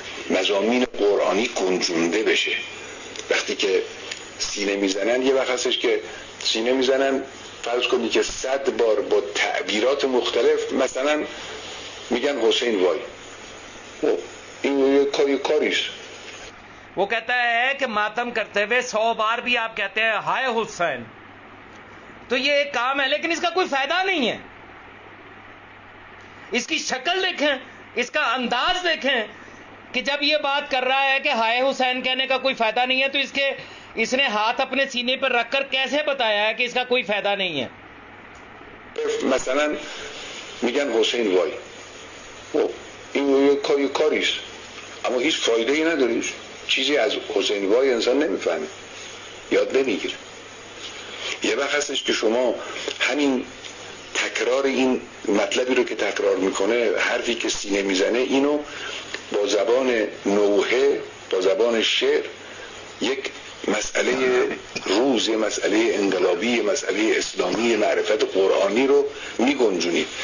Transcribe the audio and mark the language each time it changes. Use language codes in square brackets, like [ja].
[fa] مضامین قرآنی گنجونده بشه. وقتی که سینه میزنن، یه وقت هستش که سینه میزنن فرض کنی که 100 بار با تعبیرات مختلف مثلا میگن حسین وای، این یه کاریش. [ur] وہ کہتا ہے کہ ماتم کرتے ہوئے 100 بار بھی آپ کہتے ہیں ہائے حسین، تو یہ ایک کام ہے لیکن اس کا کوئی فائدہ نہیں ہے. اس کی شکل دیکھیں، اس کا انداز دیکھیں کہ جب یہ بات کر رہا ہے کہ ہائے حسین کہنے کا کوئی فائدہ نہیں ہے، تو اس نے ہاتھ اپنے سینے پر رکھ کر کیسے بتایا ہے کہ اس کا کوئی فائدہ نہیں ہے. [fa] مثلا میگن حسین وای، این یه کاریش، اما هیچ فایده ای نداره. چیزی از حسین وای انسان نمیفهمه، یاد نمیگیره. یه وقت هستش که شما همین تکرار این مطلبی رو که تکرار میکنه، حرفی که سینه میزنه، اینو با زبان نوحه، با زبان شعر، یک مسئله روز، یه مسئله انقلابی، یه مسئله اسلامی، معرفت قرآنی رو میگنجونید.